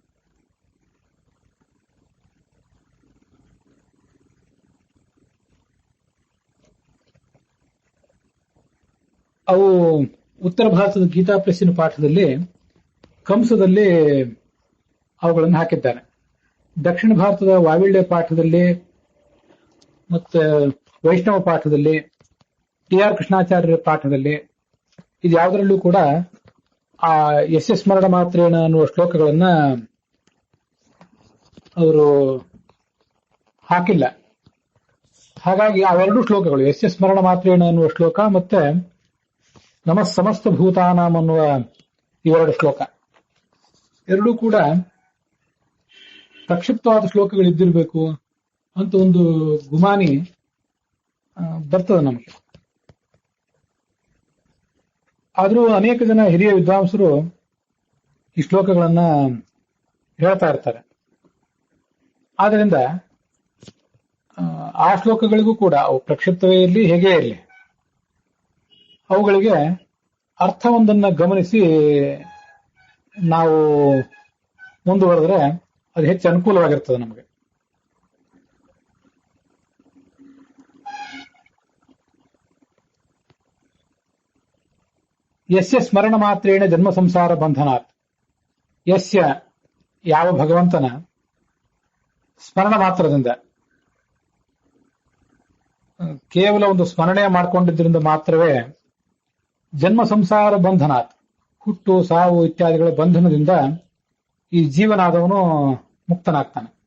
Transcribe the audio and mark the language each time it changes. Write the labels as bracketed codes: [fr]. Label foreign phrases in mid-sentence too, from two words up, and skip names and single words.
[kn] ಅವು ಉತ್ತರ ಭಾರತದ ಗೀತಾ ಪ್ರೆಸ್ಸಿನ ಪಾಠದಲ್ಲಿ ಕಂಸದಲ್ಲಿ ಅವುಗಳನ್ನು ಹಾಕಿದ್ದಾರೆ. ದಕ್ಷಿಣ ಭಾರತದ ವಾವಿಳ್ಯ ಪಾಠದಲ್ಲಿ ಮತ್ತೆ ವೈಷ್ಣವ ಪಾಠದಲ್ಲಿ, ಟಿ.ಆರ್. ಕೃಷ್ಣಾಚಾರ್ಯರ ಪಾಠದಲ್ಲಿ, ಇದು ಯಾವುದರಲ್ಲೂ ಕೂಡ ಆ [sa] ಯಸ್ಯ ಸ್ಮರಣ ಮಾತ್ರೇಣ [kn] ಅನ್ನುವ ಶ್ಲೋಕಗಳನ್ನ ಅವರು ಹಾಕಿಲ್ಲ. ಹಾಗಾಗಿ ಅವೆರಡೂ ಶ್ಲೋಕಗಳು, [sa] ಯಸ್ಯ ಸ್ಮರಣ ಮಾತ್ರೇಣ [kn] ಅನ್ನುವ ಶ್ಲೋಕ ಮತ್ತೆ [sa] ನಮಃ ಸಮಸ್ತ ಭೂತಾನಾಂ [kn] ಅನ್ನುವ ಇವೆರಡು ಶ್ಲೋಕ, ಎರಡೂ ಕೂಡ ಪ್ರಕ್ಷಿಪ್ತವಾದ ಶ್ಲೋಕಗಳಿದ್ದಿರಬೇಕು ಅಂತ ಒಂದು ಗುಮಾನಿ ಬರ್ತದೆ ನಮಗೆ. ಆದರೂ ಅನೇಕ ಜನ ಹಿರಿಯ ವಿದ್ವಾಂಸರು ಈ ಶ್ಲೋಕಗಳನ್ನ ಹೇಳ್ತಾ ಇರ್ತಾರೆ. ಆದ್ದರಿಂದ ಆ ಶ್ಲೋಕಗಳಿಗೂ ಕೂಡ ಅವು ಪ್ರಕ್ಷಿಪ್ತವೇ ಇರಲಿ ಹೇಗೇ ಇರಲಿ, ಅವುಗಳಿಗೆ ಅರ್ಥವೊಂದನ್ನು ಗಮನಿಸಿ ನಾವು ಮುಂದುವರೆದ್ರೆ ಅದು ಹೆಚ್ಚು ಅನುಕೂಲವಾಗಿರ್ತದೆ ನಮಗೆ. [sa] ಯಸ್ಯ ಸ್ಮರಣ ಮಾತ್ರೇಣ ಜನ್ಮ ಸಂಸಾರ ಬಂಧನಾತ್. [kn] ಯಸ್ಯ ಯಾವ ಭಗವಂತನ ಸ್ಮರಣ ಮಾತ್ರದಿಂದ, ಕೇವಲ ಒಂದು ಸ್ಮರಣೆ ಮಾಡಿಕೊಂಡಿದ್ದರಿಂದ ಮಾತ್ರವೇ [sa] ಜನ್ಮ ಸಂಸಾರ ಬಂಧನಾತ್, [kn] ಹುಟ್ಟು ಸಾವು ಇತ್ಯಾದಿಗಳ ಬಂಧನದಿಂದ ಈ ಜೀವನಾದವನು ಮುಕ್ತನಾಗ್ತಾನೆ.